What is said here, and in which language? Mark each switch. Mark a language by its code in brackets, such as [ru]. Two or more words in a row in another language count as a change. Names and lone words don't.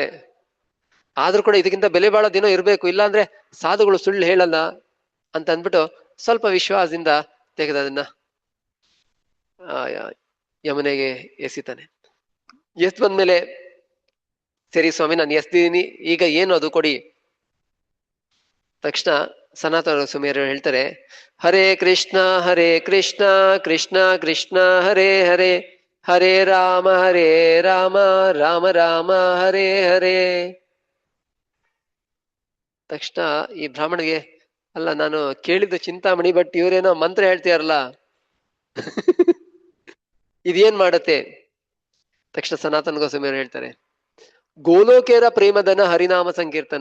[kn] ಆದ್ರೂ ಕೂಡ ಇದಕ್ಕಿಂತ ಬೆಲೆ ಬಾಳೋದೇನೋ ಇರ್ಬೇಕು, ಇಲ್ಲಾಂದ್ರೆ ಸಾಧುಗಳು ಸುಳ್ಳು ಹೇಳಲ್ಲ ಅಂತ ಅಂದ್ಬಿಟ್ಟು ಸ್ವಲ್ಪ ವಿಶ್ವಾಸದಿಂದ ತೆಗೆದು ಅದನ್ನ ಯಮುನೆಗೆ ಎಸಿತಾನೆ. ಎಸ್ ಬಂದ್ಮೇಲೆ, ಸರಿ ಸ್ವಾಮಿ ನಾನು ಎಸ್ದಿದ್ದೀನಿ, ಈಗ ಏನು ಅದು ಕೊಡಿ. ತಕ್ಷಣ ಸನಾತನ ಸ್ವಾಮಿಯರು ಹೇಳ್ತಾರೆ, [sa] ಹರೇ ಕೃಷ್ಣ ಕೃಷ್ಣ ಕೃಷ್ಣ ಹರೇ ಹರೇ, ಹರೇ ರಾಮ ರಾಮ ರಾಮ ಹರೇ ಹರೇ. [kn] ತಕ್ಷಣ ಈ ಬ್ರಾಹ್ಮಣಿಗೆ, ಅಲ್ಲ ನಾನು ಕೇಳಿದ್ದು ಚಿಂತಾಮಣಿ, ಬಟ್ ಇವ್ರೇನೋ ಮಂತ್ರ ಹೇಳ್ತೀಯಾರಲ್ಲ, ಇದೇನ್ ಮಾಡತ್ತೆ? ತಕ್ಷಣ ಸನಾತನ ಗೋಸ್ವಾಮಿಯವರು ಹೇಳ್ತಾರೆ, [bn] গোলোকের প্রেমধন হরিনাম সংকীর্তন.